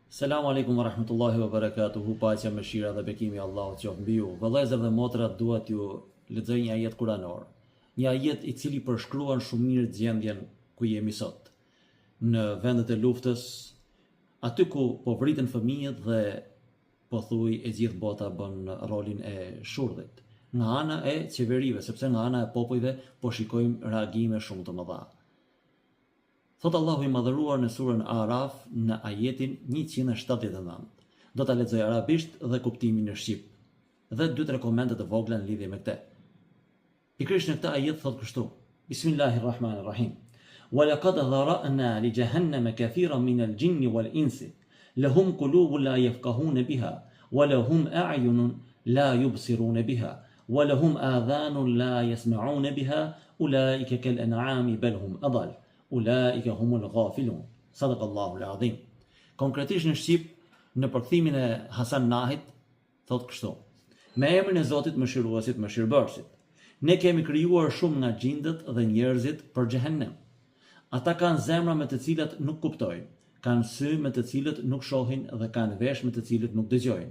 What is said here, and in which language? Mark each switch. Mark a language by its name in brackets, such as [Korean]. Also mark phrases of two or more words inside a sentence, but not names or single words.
[Arabic] السلام عليكم ورحمة الله وبركاته, [Albanian] paqja, mëshira dhe bekimi i Allahut qoftë mbi ju. Vëllezër dhe motra, dua t'ju lexoj një ajet kuranor. Një ajet i cili përshkruan shumë mirë gjendjen ku jemi sot. Në vendet e luftës, aty ku po vriten fëmijët dhe po thuj e gjithë bota bën rolin e shurdhit. Nga ana e qeverive, sepse nga ana e popujve po shikojmë reagime shumë të mëdha. Thot Allahu i madhëruar në surën Araf në ajetin 179. Do ta lexoj arabisht dhe kuptimin në shqip. Dhe 2-3 komente të vogla në lidhje me këtë. Pikërisht në këtë ajet thot kështu: Bismillahirrahmanirrahim. [Arabic] ولقد ذرأنا لجهنم كثيرا من الجن والإنس لهم قلوب لا يفقهون بها ولهم أعين لا يبصرون بها ولهم آذان لا يسمعون بها أولئك كالأنعام بل هم أضل. أولئك هم الغافلون. صدق الله العظيم. [Albanian] Konkretisht në shqip, në përkthimin e Hasan Nahit, thot kështu: Me emrin e Zotit mëshiruesit, mëshirbërësit. Ne kemi krijuar shumë nga gjindët dhe njerëzit për xhehenem. Ata kanë zemra me të cilat nuk kuptojnë, kanë sy me të cilët nuk shohin dhe kanë vesh me të cilët nuk dëgjojnë.